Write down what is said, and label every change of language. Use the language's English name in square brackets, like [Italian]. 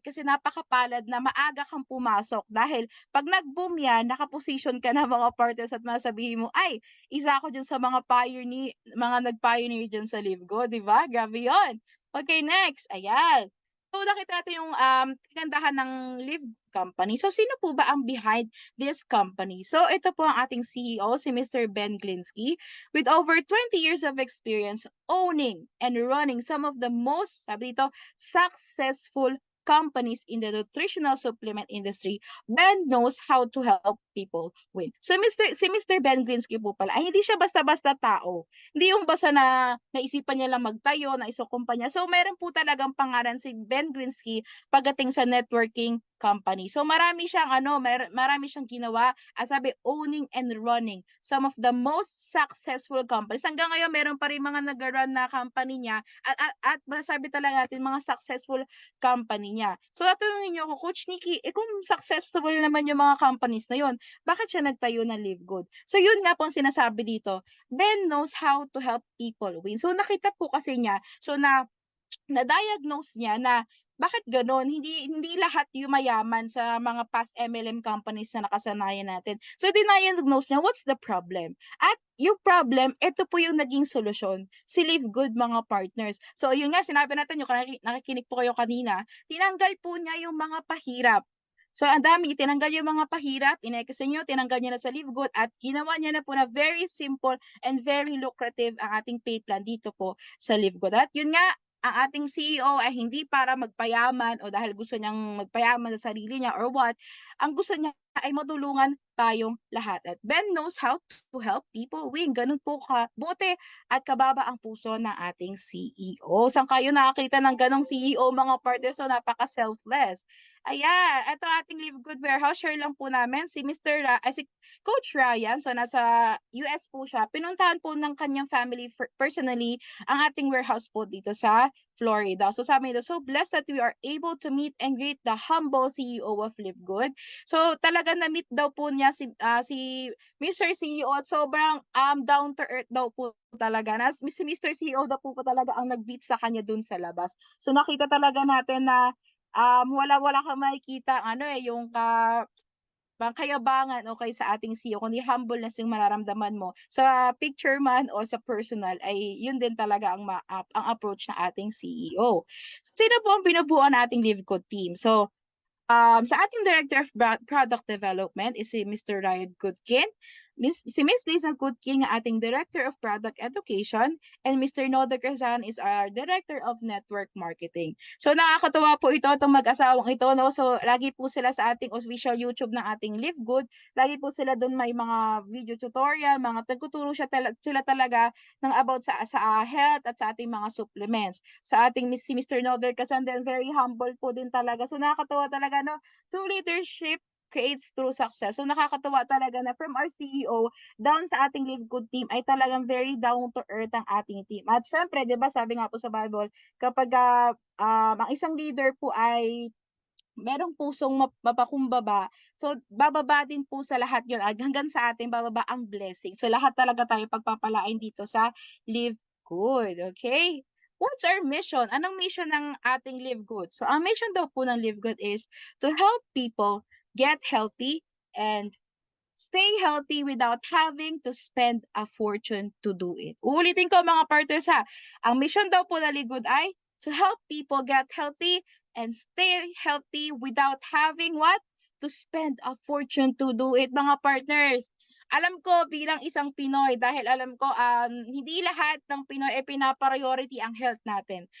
[Filipino] Kasi napakapalad na maaga kang pumasok dahil 'pag nag-boom 'yan, naka-position ka na mga partners at masasabihin mo, "Ay, isa ako diyan sa mga nag-pioneer diyan sa Livgo," 'di ba? Grabe 'yon. Okay, next, ayan. So nakita natin yung, kagandahan ng Liv company. So sino po ba ang behind this company? So ito po ang ating CEO, si Mr. [English] Ben Glinsky, with over 20 years of experience owning and running some of the most, [Filipino] sabi dito, [English] successful companies in the nutritional supplement industry. Ben knows how to help people win. [Filipino] So si Mr. Ben Glinsky po pala ay hindi siya basta-basta tao. Hindi yung basta na naisipan niya lang magtayo ng isang kumpanya. So meron po talagang pangalan si Ben Glinsky pagdating sa networking company. So marami siyang marami siyang ginawa, at sabi [English] owning and running some of the most successful companies. [Filipino] Hanggang ngayon meron pa rin mga nag-run na company niya, at masasabi talaga natin mga successful company niya. So tatanungin niyo ako, Coach Nikki, kung successful naman yung mga companies na yun, bakit siya nagtayo ng Live Good? So yun nga po ang sinasabi dito. [English] Ben knows how to help people win. [Filipino] So nakita po kasi niya, so na-diagnose niya na bakit gano'n, hindi lahat yumayaman sa mga past MLM companies na nakasanayan natin. So diniagnose niya, [English] what's the problem? [Filipino] At yung problem, ito po yung naging solusyon, si Live Good mga partners. So yun nga, sinabi natin yung nakikinig po kayo kanina, tinanggal po niya yung mga pahirap. So ang dami, tinanggal yung mga pahirap, in-extend niyo, tinanggal niya na sa Live Good at ginawa niya na po na [English] very simple and very lucrative [Filipino] ang ating pay plan dito po sa Live Good. At yun nga, ang ating CEO ay hindi para magpayaman o dahil gusto niyang magpayaman sa sarili niya or what, ang gusto niya ay matulungan tayong lahat. [English] At Ben knows how to help people win. [Filipino] Ganun po kabuti at kababa ang puso ng ating CEO. Saan kayo nakakita ng ganong CEO mga partners? So napaka-selfless. Ayan, ito ating Live Good Warehouse. Share lang po namin si Coach Ryan. So nasa US po siya. Pinuntahan po ng kanyang family personally ang ating warehouse po dito sa Florida. So sabi nito, [English] so blessed that we are able to meet and greet the humble CEO of Live Good. [Filipino] So talaga na-meet daw po niya si Mr. CEO at sobrang down to earth daw po talaga. Si Mr. CEO daw po talaga ang nag-meet sa kanya dun sa labas. So nakita talaga natin na wala kang makikita yung kayabangan o kay sa ating CEO, kundi humbleness yung mararamdaman mo. Sa picture man o sa personal ay yun din talaga ang approach ng ating CEO. Sino po ang binubuo nating Live Good team? So, sa ating Director of Product Development is si Mr. [English] Ryan Goodkin, si Miss Lisa Goodkin [Filipino] ang ating [English] Director of Product Education, and Mr. Noda Quezon is our Director of Network Marketing. [Filipino] So nakakatuwa po itong mag-asawang ito, no? So lagi po sila sa ating official YouTube ng ating Live Good. Lagi po sila doon may mga video tutorial, mga nagtuturo sila talaga ng about sa health at sa ating mga supplements. Sa ating si Mr. Noda Quezon din, very humble po din talaga. So nakakatuwa talaga, no? [English] True leadership creates true success. [Filipino] So nakakatuwa talaga na from our CEO down sa ating Live Good team ay talagang very down to earth ang ating team. At syempre, 'di ba, sabi nga po sa Bible, kapag ang isang leader po ay merong pusong mapakumbaba, so bababa din po sa lahat 'yon, hanggang sa ating bababa ang blessing. So lahat talaga tayo pagpapalain dito sa Live Good, okay? [English] What's our mission? [Filipino] Anong mission ng ating Live Good? So ang mission daw po ng [English] Live Good is to help people get healthy and stay healthy without having to spend a fortune to do it. [Filipino] Uulitin ko mga partners ha. Ang mission daw po ng Live Good ay [English] to help people get healthy and stay healthy without having what? To spend a fortune to do it, [Filipino] mga partners. Alam ko bilang isang Pinoy, dahil alam ko hindi lahat ng Pinoy ay pinapriority ang health natin.